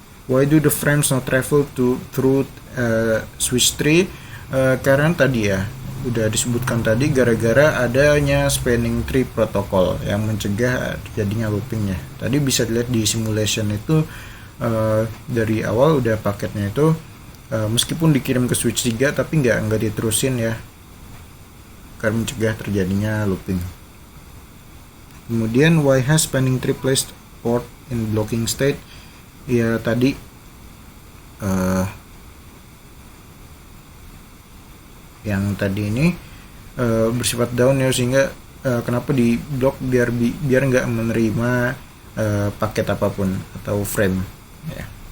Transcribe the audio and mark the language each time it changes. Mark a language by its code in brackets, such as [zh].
[en] Why do the frames not travel through switch 3? [id] Karena tadi ya udah disebutkan tadi, gara-gara adanya spanning tree protocol yang mencegah terjadinya loopingnya. Tadi bisa dilihat di simulation itu dari awal udah paketnya itu meskipun dikirim ke switch 3 tapi nggak diterusin ya, karena mencegah terjadinya looping. [en] Kemudian why has spanning tree placed port in blocking state? [id] Ya tadi yang tadi ini bersifat down ya, sehingga kenapa di block biar nggak menerima paket apapun atau frame ya.